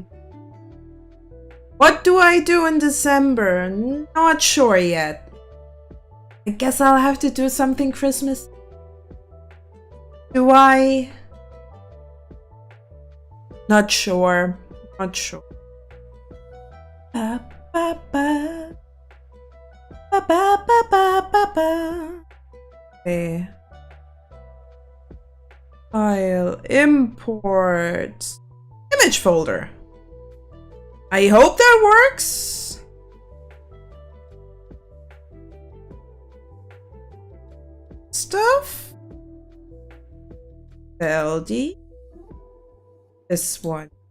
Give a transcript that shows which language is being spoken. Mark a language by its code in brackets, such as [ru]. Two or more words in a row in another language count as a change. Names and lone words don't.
[en] What do I do in December? Not sure yet. I guess I'll have to do something Christmas. Do I? Not sure. Not sure. Ba, ba, ba. Ba, ba, ba, ba, ba, ba. Okay. File, import, image folder. I hope that works. Stuff. LD. This one.